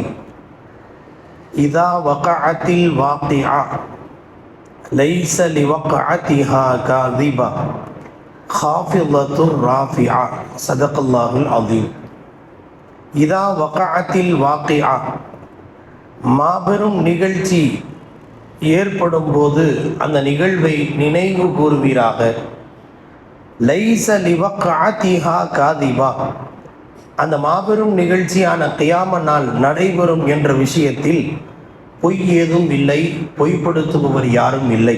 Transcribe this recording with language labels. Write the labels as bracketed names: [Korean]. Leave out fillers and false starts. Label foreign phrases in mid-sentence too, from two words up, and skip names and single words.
[Arabic] إذا وقعت الواقعة ليس لوقعتها كاذبة خافضة رافعة. صدق الله العظيم. إذا وقعت الواقعة [Tamil] மாபெரும் நிகழ்ச்சி ஏற்படும் போது அந்த நிகழ்வை நினைவு கூறுவீராக. [Arabic] ليس لوقعتها كاذبة, [Tamil] அந்த மாபெரும் நிகழ்ச்சியான கியாம நாள் நடைபெறும் என்ற விஷயத்தில் பொய் ஏதும் இல்லை, பொய்ப்படுத்துபவர் யாரும் இல்லை.